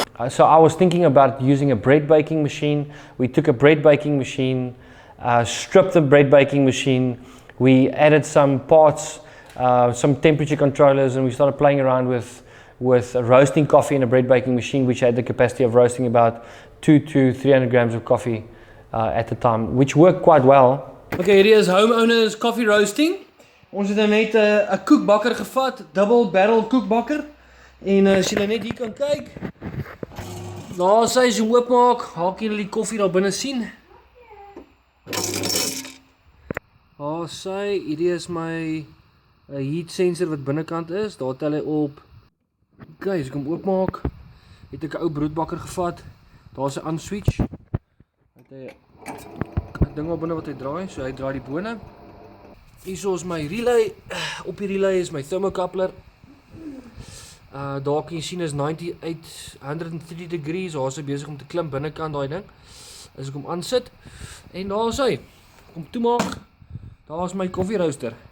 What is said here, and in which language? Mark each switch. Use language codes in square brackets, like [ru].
[en] So I was thinking about using a bread baking machine. We took a bread baking machine, stripped the bread baking machine, we added some parts, some temperature controllers, and we started playing around with roasting coffee in a bread baking machine, which had the capacity of roasting about 200 to 300 grams of coffee at the time, which worked quite well. [af] Okay, hierdie is [en] homeowners coffee roasting. [af] Ons het net 'n koekbakker gevat, double barrel koekbakker. En as jy net hier kan kyk, daar sy as jy hom oopmaak, haak jy die koffie daar binne sien. Daar sy, hierdie is my heat sensor wat binnekant is, daar tel hy op. Okay, as ek hom oopmaak, het ek 'n ou broodbakker gevat, daar is 'n on switch. Het hy 'n ding op binne wat hy draai, so hy draai die bone. Hierso is my relay, op die relay is my thermocoupler. Daar kan jy sien is 103 degrees, daar is hy besig om te klim binnekant daai ding. As ek hom aansit, en daar is hy, kom toemaak, daar is my coffee roaster.